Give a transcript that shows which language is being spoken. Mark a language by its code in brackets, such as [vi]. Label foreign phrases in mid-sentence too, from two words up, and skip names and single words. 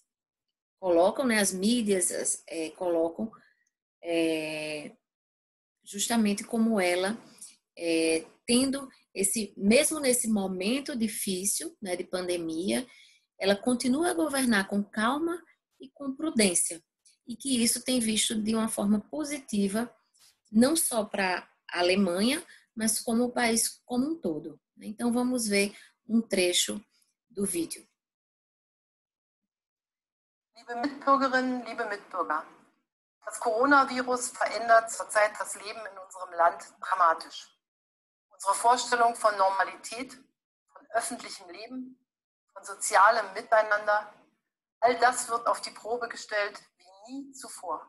[pt] Colocam, né, as mídias colocam justamente como ela tendo mesmo nesse momento difícil, né, de pandemia, ela continua a governar com calma e com prudência, e que isso tem visto de uma forma positiva, não só para a Alemanha, mas como o país como um todo. Então, vamos ver um trecho do vídeo. [de] Liebe Mitbürgerinnen, liebe Mitbürger, das Coronavirus verändert zurzeit das Leben in unserem Land dramatisch. Unsere Vorstellung von Normalität, von öffentlichem Leben, von sozialem Miteinander, all das wird auf die Probe gestellt wie nie zuvor.